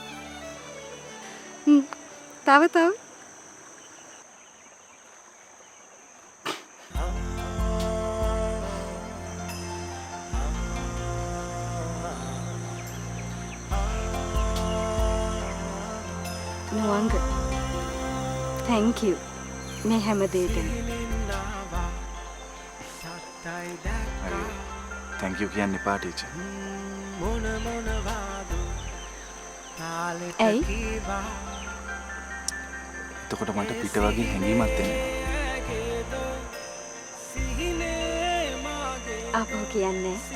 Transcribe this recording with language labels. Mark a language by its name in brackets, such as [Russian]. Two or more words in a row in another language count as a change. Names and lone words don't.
[Sinhala] තව නුවන්ග [English] thank you [Sinhala] මේ හැම දෙයකටම. [English] thank you [Sinhala] කියන්න එපා ටීචර්. ඇයි? එතකොට මට පිට වගේ හැඟීමක් එනවා. ආපහු කියන්නේ.